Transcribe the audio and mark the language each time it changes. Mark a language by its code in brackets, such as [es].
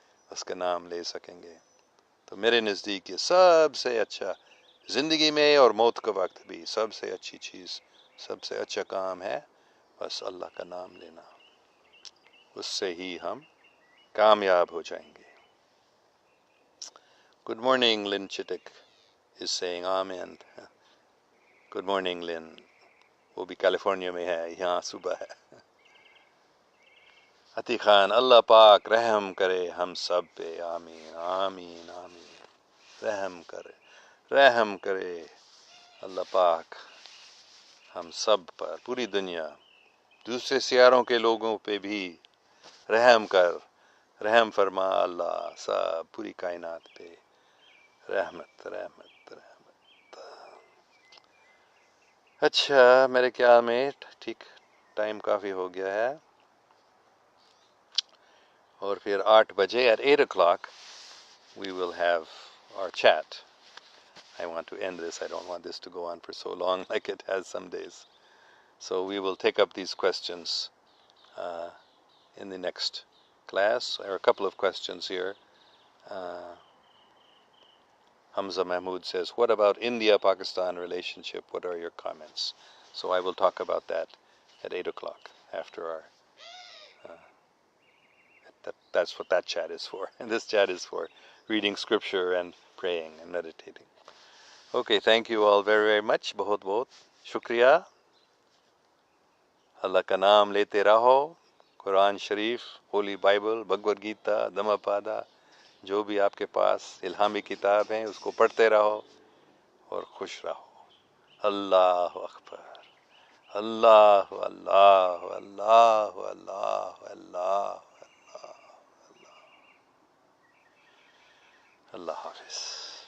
[ur] اس کا نام لے سکیں گے. تو میرے نزدیک یہ سب سے اچھا زندگی میں اور موت کے وقت بھی سب سے اچھی چیز، سب سے اچھا کام ہے بس اللہ کا نام لینا. اس سے ہی ہم کامیاب ہو جائیں گے. [en] Good morning Lin چٹک is saying آمین. Good morning Lin. [ur] وہ بھی کیلیفورنیا میں ہے، یہاں صبح ہے. عتی خان، اللہ پاک رحم کرے ہم سب پہ. آمین آمین آمین. رحم کرے، رحم کرے اللہ پاک ہم سب پر، پوری دنیا، دوسرے سیاروں کے لوگوں پہ بھی رحم کر، رحم فرما اللہ، سب پوری کائنات پہ رحمت رحمت رحمت. اچھا، میرے خیال میں ٹھیک ٹائم کافی ہو گیا ہے، اور پھر 8 بجے [en] at 8 o'clock we will have our chat. I want to end this. I don't want this to go on for so long like it has some days. So we will take up these questions in the next class. There are a couple of questions here. Hamza Mahmood says, what about India-Pakistan relationship? What are your comments? So I will talk about that at 8 o'clock after our... that's what that chat is for. And this chat is for reading scripture and praying and meditating. Okay, thank you all very, very much. [ur] بہت بہت شکریہ. اللہ کا نام لیتے رہو. قرآن شریف، Holi Bible, Bhagavad Gita, دھما پادا، جو بھی آپ کے پاس الہامی کتاب ہیں اس کو پڑھتے رہو اور خوش رہو. اللہ اکبر. اللہ اللہ اللہ اللہ اللہ اللہ. اللہ حافظ.